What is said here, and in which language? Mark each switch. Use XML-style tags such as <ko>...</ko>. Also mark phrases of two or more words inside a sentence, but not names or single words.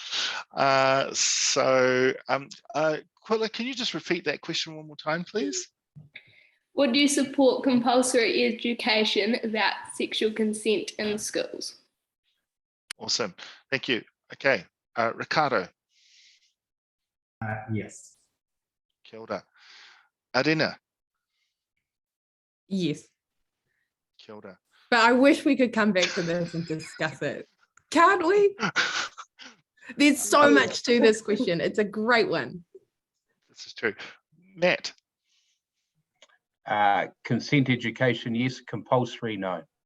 <en>So, Quilla, can you just repeat that question one more time, please? Would you support compulsory education about sexual consent in schools? Awesome, thank you. Okay, Ricardo. Yes.</en> <mi>Kia ora. Arena.</mi> <en>Yes.</en> <mi>Kia ora.</mi> <en>But I wish we could come back to this and discuss it. Can't we? There's so much to this question. It's a great one. This is true. Matt. Consent education, yes. Compulsory, no.</en>